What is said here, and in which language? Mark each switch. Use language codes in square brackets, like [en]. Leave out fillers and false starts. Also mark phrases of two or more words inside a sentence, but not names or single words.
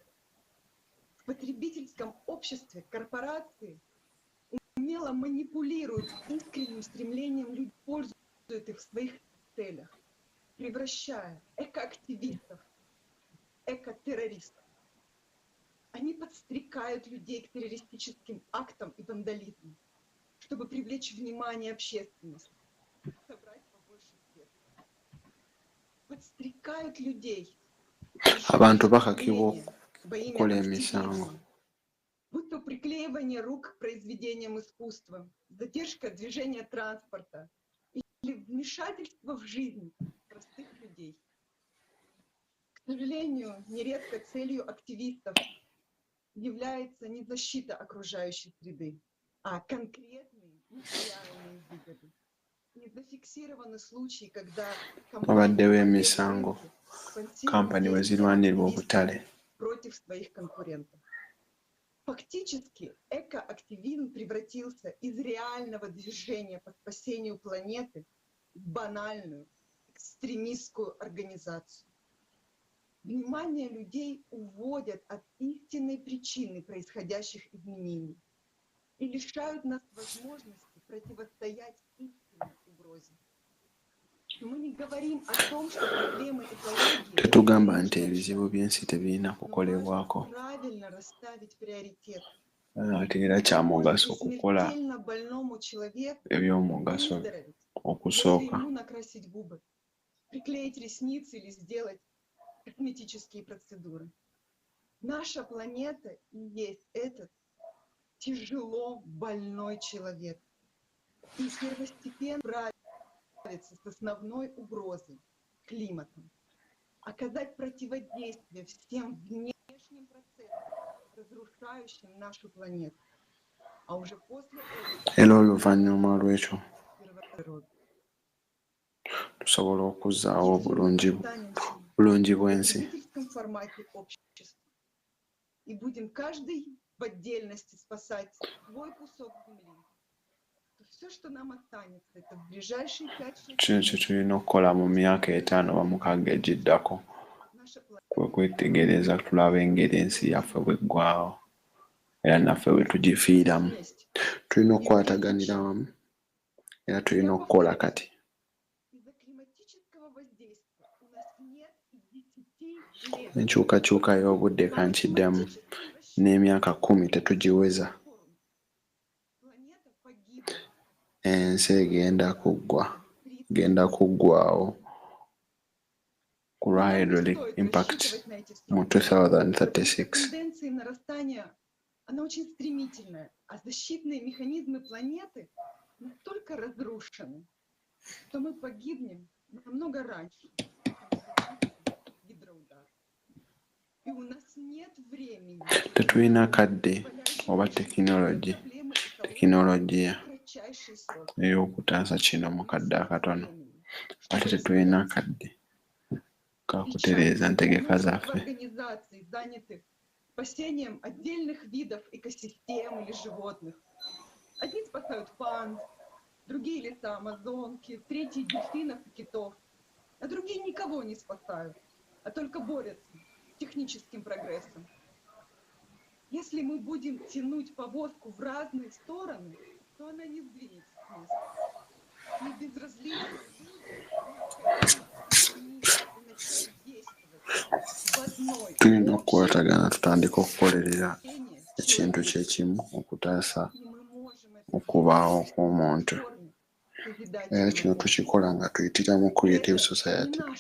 [ru] В потребительском обществе корпорации умело манипулируют искренним стремлением людей, используют их в своих целях, превращая экоактивистов в экотеррористов. Они подстрекают людей к террористическим актам и вандализму, чтобы привлечь внимание общественности, собрать побольше средств. Подстрекают людей [lg] Abantu bakakibwa okukola emisango. [ru] будь то приклеивание рук к произведениям искусства, задержка движения транспорта или вмешательство в жизнь простых людей. К сожалению, нередко целью активистов является не защита окружающей среды, а конкретные материальные выгоды. Не зафиксированы случаи, когда [lg] Wabaddewo emisango kampani we zirwanirwa obutale. [ru] против своих конкурентов. Фактически, экоактивизм превратился из реального движения по спасению планеты в банальную экстремистскую организацию. Внимание людей уводят от истинной причины происходящих изменений и лишают нас возможности противостоять истинной угрозе. Мы не говорим о том, что проблемы экологии [lg] Tetugamba nti ebizibu by'ensi tebirina kukolebwako. [ru] правильно расставить приоритет. [lg] Ate era kya mugaso okukola [ru] Смертельно больному человеку [lg] eby'omugaso [ru] выздороветь, [lg] okusooka. [ru] ему накрасить губы, приклеить ресницы или сделать косметические процедуры. Наша планета и есть этот тяжело больной человек. И первостепенно справиться с основной угрозой – климатом. Оказать противодействие всем внешним процессам, разрушающим нашу планету. А уже после [lg] Era oluvannyuma lw'ekyo [ru] этого [lg] tusobola okuzzaawo obulungi bw'ensi. [ru] в потребительском формате общества. И будем каждый в отдельности спасать свой кусок земли. То все, что нам останется, это в ближайшие 5-6 [lg] Kino kye tulina okukola mu myaka 5 oba 6 egiddako. Kwe kwetegereza tulabe engeri ensi yaffe bw'eggwawo. era naffe bwe tugifiiramu. Tulina okukwataganira wamu era tulina okukola kati. Enkyukakyuka y'obudde kankiddemu n'emyaka 10 tetugiweza. Ensi egenda kuggwawo ku lwa [en] hydraulic impact [lg] mu 2036. [ru] Тенденция нарастания, она очень стремительная, а защитные механизмы планеты настолько разрушены, что мы погибнем намного раньше, чем гидроудар. И у нас нет времени. [lg] Tetulina kadde oba tekinologiya ey'okutaasa kino mu kadde akatono. Ate tetulina kadde kakutereeza ntegeka zaffe. [ru] Организаций, занятых спасением отдельных видов экосистем или животных. Одни спасают панд, другие леса Амазонки, третьи дельфинов и китов, а другие никого не спасают, а только борются с техническим прогрессом. Если мы будем тянуть повозку в разные стороны, то она не сдвинется с места. Не безразлично. [lg] Tulina okukwatagana tutandika okukolerera ekintu kyekimu okutaasa okubaawo kw'omuntu. Era kino tukikola nga tuyitira mu Creative Society.